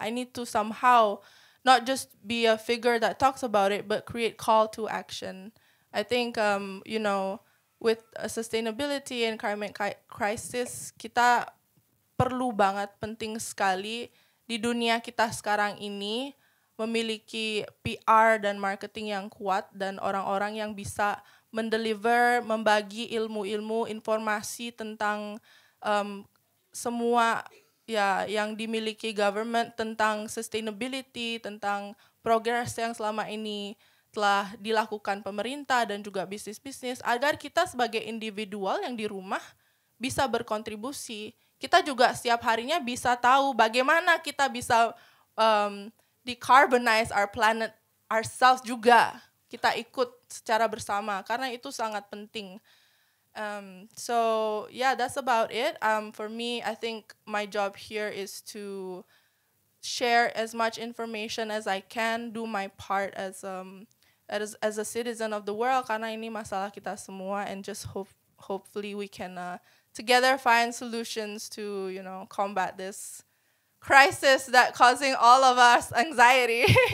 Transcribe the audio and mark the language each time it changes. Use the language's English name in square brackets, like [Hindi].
[English] I need to somehow not just be a figure that talks about it, but create call to action. I think, with sustainability and climate crisis, [Indonesian] kita perlu banget, penting sekali di dunia kita sekarang ini memiliki PR dan marketing yang kuat dan orang-orang yang bisa mendeliver, membagi ilmu-ilmu, informasi tentang semua ya yang dimiliki government tentang sustainability, tentang progress yang selama ini telah dilakukan pemerintah dan juga bisnis-bisnis agar kita sebagai individual yang di rumah bisa berkontribusi. Kita juga setiap harinya bisa tahu bagaimana kita bisa [English] decarbonize our planet ourselves [Indonesian] juga. Kita ikut secara bersama karena itu sangat penting. [English] So yeah, that's about it. For me, I think my job here is to share as much information as I can, do my part as a citizen of the world [Indonesian] karena ini masalah kita semua, [English] and just hopefully we can together find solutions to combat this crisis that causing all of us anxiety.